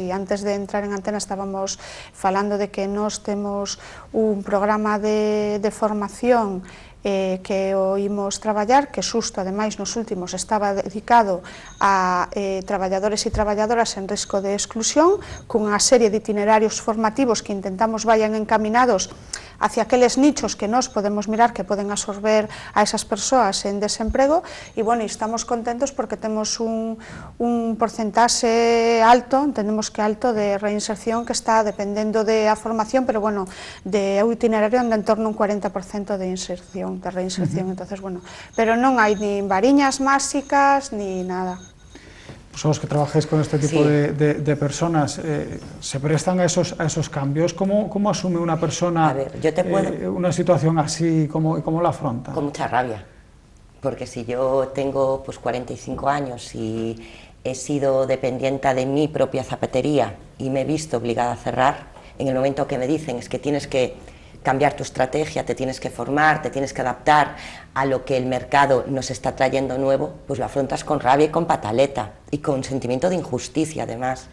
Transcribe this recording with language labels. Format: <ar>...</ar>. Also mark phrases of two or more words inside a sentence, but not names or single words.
<gl>E antes de entrar en antena estábamos falando de que nós temos un programa de formación que o imos traballar, que xusto, ademais, nos últimos estaba dedicado a traballadores e traballadoras en risco de exclusión, cunha serie de itinerarios formativos que intentamos</gl> <es>vayan encaminados hacia</es> <gl>aqueles nichos que nós podemos mirar que poden absorber a esas persoas en desemprego, e, bueno, estamos contentos porque temos un porcentaxe alto, entendemos que alto, de reinserción que está dependendo de a formación, pero, bueno, de un itinerario en torno a un 40% de inserción, de reinserción, entonces, bueno, pero non hai ni variñas máxicas ni nada.</gl> <es>Vosotros que trabajáis con este tipo de personas, ¿se prestan a esos cambios? ¿Cómo asume una persona una situación así? ¿Cómo la afronta? Con mucha rabia, porque si yo tengo pues 45 años y he sido dependiente de mi propia zapatería y me he visto obligada a cerrar, en el momento que me dicen es que tienes que cambiar tu estrategia, te tienes que formar, te tienes que adaptar a lo que el mercado nos está trayendo nuevo, pues lo afrontas con rabia y con pataleta y con sentimiento de injusticia además.</es>